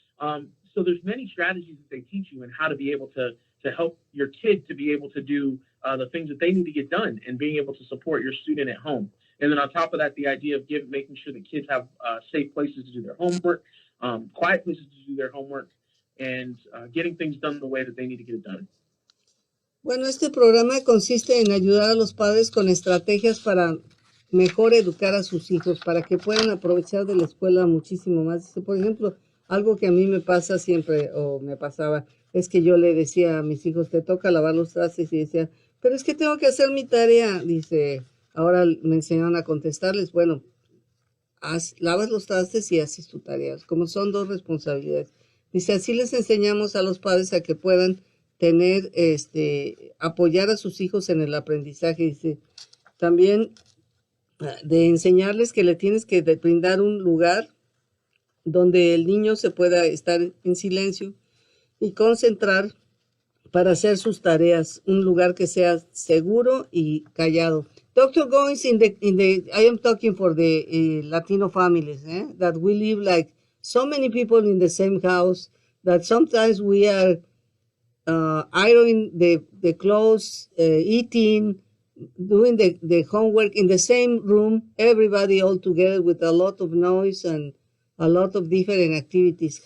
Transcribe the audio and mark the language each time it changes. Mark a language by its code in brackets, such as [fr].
[en] So there's many strategies that they teach you and how to be able to help your kid to be able to do the things that they need to get done and being able to support your student at home. And then on top of that, the idea of making sure that kids have safe places to do their homework, quiet places to do their homework, and getting things done the way that they need to get it done. [es] Bueno, este programa consiste en ayudar a los padres con estrategias para mejor educar a sus hijos, para que puedan aprovechar de la escuela muchísimo más. Por ejemplo, algo que a mí me pasa siempre, o me pasaba, es que yo le decía a mis hijos, te toca lavar los trastes, y decía, pero es que tengo que hacer mi tarea. Dice, ahora me enseñaron a contestarles, bueno, lavas los trastes y haces tu tarea, como son dos responsabilidades. Dice, así les enseñamos a los padres a que puedan tener, apoyar a sus hijos en el aprendizaje. Dice, también de enseñarles que le tienes que brindar un lugar donde el niño se pueda estar en silencio y concentrar para hacer sus tareas, un lugar que sea seguro y callado. [en] Dr. Goines, I am talking for the Latino families, that we live like so many people in the same house, that sometimes we are ironing the clothes, eating, doing the homework in the same room, everybody all together with a lot of noise and a lot of different activities.